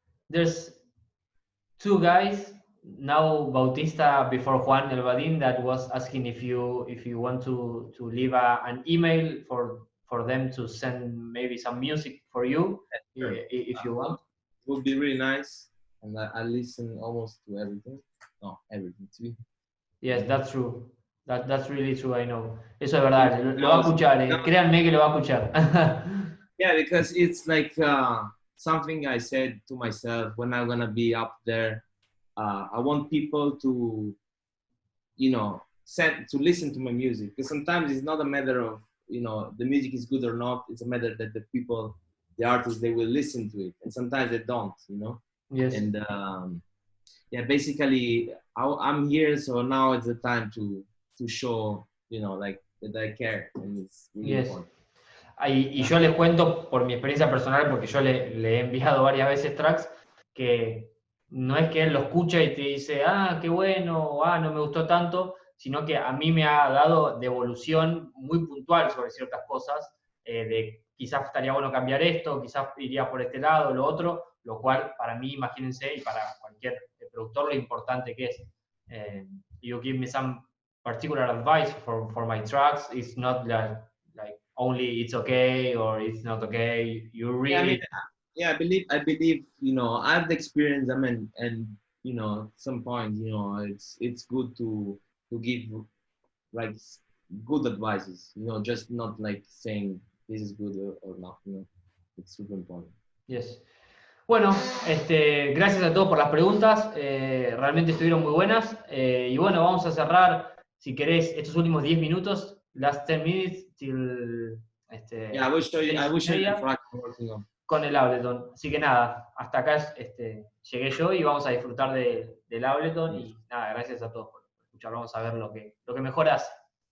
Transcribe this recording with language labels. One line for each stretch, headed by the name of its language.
English: There's two guys now, Bautista before Juan Elbadin, that was asking if you want to leave an email for them to send maybe some music for you, Sure. if you want. It would be really nice, and I listen almost to everything. No, everything too. Yes, that's true. That's really true, I know.
Spanish: Eso es verdad, lo va a escuchar, créanme que lo va a escuchar.
English: Yeah, because it's like something I said to myself when I'm gonna be up there. I want people to, you know, to listen to my music, because sometimes it's not a matter of, you know, the music is good or not. It's a matter that the people, the artists, they will listen to it, and sometimes they don't, you know. Yes. And yeah, basically, I'm here, so now it's the time to show, you know, like that I care, and it's really important.
Spanish: Y yo les cuento por mi experiencia personal, porque yo le he enviado varias veces tracks, que no es que él lo escucha y te dice, ah, qué bueno, ah, no me gustó tanto, sino que a mí me ha dado devolución muy puntual sobre ciertas cosas, de quizás estaría bueno cambiar esto, quizás iría por este lado, lo otro, lo cual para mí, imagínense, y para cualquier productor, lo importante que es.
English: You give me some particular advice for my tracks, it's not like only it's okay or it's not okay. You really. Yeah, I mean, yeah, I believe, you know, I have the experience. I mean, and you know, at some point, you know, it's good to give like good advices. You know, just not like saying this is good or not. You know, it's super important. Yes.
Spanish: Bueno, gracias a todos por las preguntas, realmente estuvieron muy buenas. Y bueno, vamos a cerrar, si querés, estos últimos 10 minutos,
English: last 10 minutes, till. Yeah, I will show you the track I'm working on.
Spanish: Con el Ableton. Así que nada, hasta acá llegué yo y vamos a disfrutar del Ableton. Y nada, gracias a todos por escuchar. Vamos a ver lo que mejor hace.